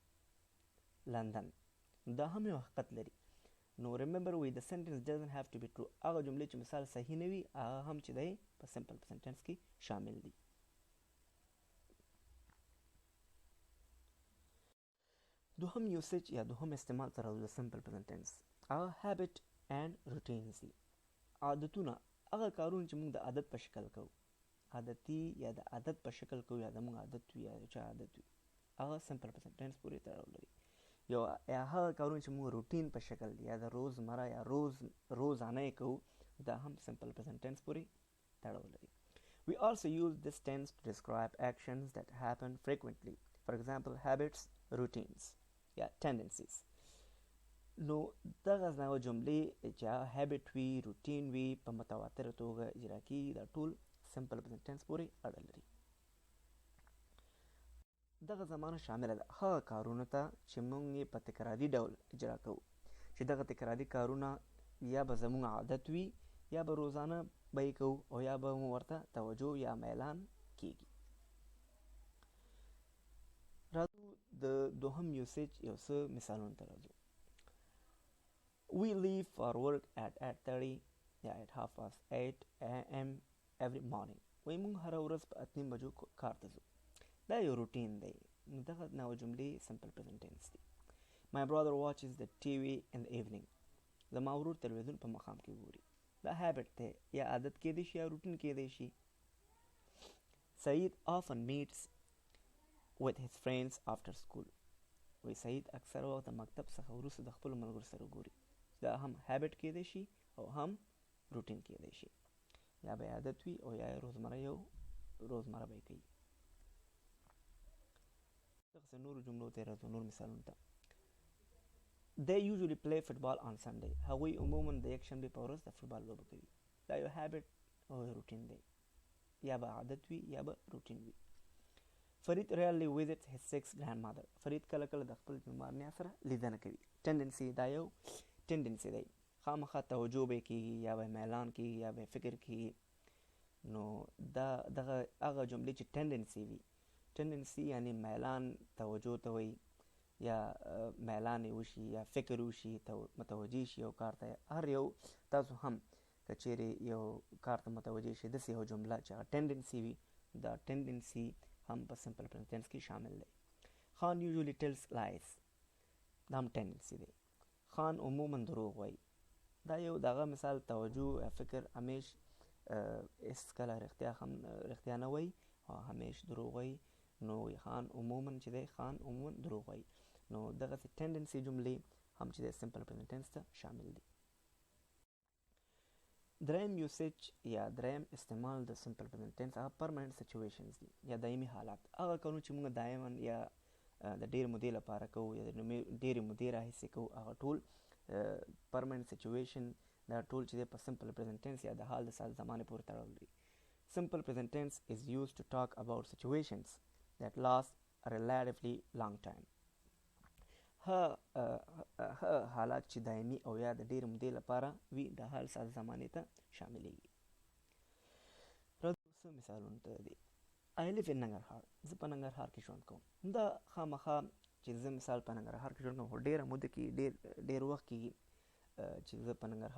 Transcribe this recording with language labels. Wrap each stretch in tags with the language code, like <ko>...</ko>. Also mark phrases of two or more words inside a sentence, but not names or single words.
<ps>لندن دا هم یو حقیقت لري.</ps> <en>نو remember the sentence doesn't have to be true.</en> <ps>هغه جملې چې مثال صحیح نه وي هغه هم چې دی په</ps> <en>simple present tense</en> <ps>کې شامل دي. دوهم یوسیج یا دوهم استعمال ته راځو د</ps> <en>simple present tense.</en> <ps>هغه</ps> <en>habit and routines</en> <ps>دي. عادتونه، هغه کارونه چې موږ د عادت په شکل کوو، عادتي یا د عادت په شکل کوو، یا د موږ عادت وي یا د چا عادت وي، هغه</ps> <en>simple present tense</en> <ps>پورې تړاو لري. یا هغه کارونه چې موږ روټین په شکل یا د روزمره یا روزانه یې کوو، دا هم</ps> <en>simple present tense</en> <ps>پورې تړاو لري.</ps> <en>We also use this tense to describe actions that happen frequently. For example, habits, routines, tendencies.</en> <ps>نو دغه نوع جملې چې habit وي، روټین وي، په متواتره توګه اجرا کیږي، دا ټول</ps> <en>simple present tense</en> <ps>پورې اړه لري. دغه زمانه شامله ده هغه کارونو ته چې موږ یې په تکراري ډول اجرا کوو، چې دغه تکراري کارونه یا به زموږ عادت وي یا به روزانه به یې کوو او یا به مو ورته توجه یا میلان کیږي. راځو د دوهم یوسیج یو څه مثالونو ته راځو.</ps> <en>We leave for work at 8:30 یا at 8:30 AM every morning.</en> <ps>وایي موږ هره ورځ په 8:30 بجو کار ته ځو. دا یو روټین دی. نو دغه نوع جملې</ps> <en>simple present tense</en> <ps>دي.</ps> <en>My brother watches the TV in the evening.</en> <ps>زما ورور تلویزیون په ماښام کې ګوري. دا habit دی، یا عادت کېدی شي یا روټین کېدی شي.</ps> <en>Saeed often meets with his friends after school.</en> <ps>وایي سعید اکثر وخت د مکتب څخه وروسته د خپلو ملګرو سره ګوري. دا هم habit کېدی شي او هم روټین کېدی شي، یا به عادت وي او یا روزمره به یې کوي. دغسې نورو جملو ته راځو، نور مثالونو ته.</ps> <en>They usually play football on Sunday.</en> <ps>هغوی عموما د یکشنبې په ورځ د فوټبال لوبه کوي. دا یو habit او روټین دی، یا به عادت وي یا به روټین وي.</ps> <en>فرید rarely visits his sick grandmother.</en> <ps>فرید کله کله د خپل بیمار نیا سره لیدنه کوي. tendency، دا یو tendency دی، خامخا توجه به کېږي یا به میلان کېږي یا به فکر کېږي. نو دغه هغه جملې چې tendency وي، tendency یعنی میلان توجه ته وایي، یا میلان یې وشي یا فکر وشي، متوجه شي یو کار ته. هر یو تاسو هم که چیرې یو کار ته متوجه شي، داسې یو جمله چې هغه tendency وي، دا tendency هم په</ps> <en>simple present tense</en> <ps>کې شامل دی.</ps> <en>خان usually tells lies.</en> <ps>دا هم tendency دی. خان عموما دروغ وایي. دا یو دغه مثال توجه یا فکر همیش هیڅ کله رښتیا نه وایي او همیش دروغ وایي. نو خان عموما چې دی، خان عموما دروغ وایي. نو دغسې tendency جملې هم چې دی</ps> <en>simple present tense</en> <ps>ته شامل دي. دریم یوسیج یا دریم استعمال د</ps> <en>simple present tense</en> <ps>هغه</ps> <en>permanent situations</en> <ps>دي، یا دایمي حالات. هغه کارونه چې موږ دایما یا د ډېر مودې لپاره کوو یا د ډېرې مودې راهیسې کوو، هغه ټول</ps> <en>permanent situation,</en> <ps>دا ټول چې دی په</ps> <en>simple present tense</en> <ps>یا د حال د ساده زمانې پورې تړاو لري.</ps> <en>Simple present tense is used to talk about situations that last a relatively long time.</en> <ps>حالات چې دایمي او یا د ډېرې مودې لپاره وي، د حال ساده زمانې ته شاملېږي. راځو څه مثالونو ته دي.</ps> <en>I live in ننګرهار.</en> <ps>زه په ننګرهار کې ژوند کوم. دا خامخا چې زه مثال په ننګرهار کې ژوند کوم، خو ډېره موده کې ډېر وخت کېږي چې زه په ننګرهار.</ps>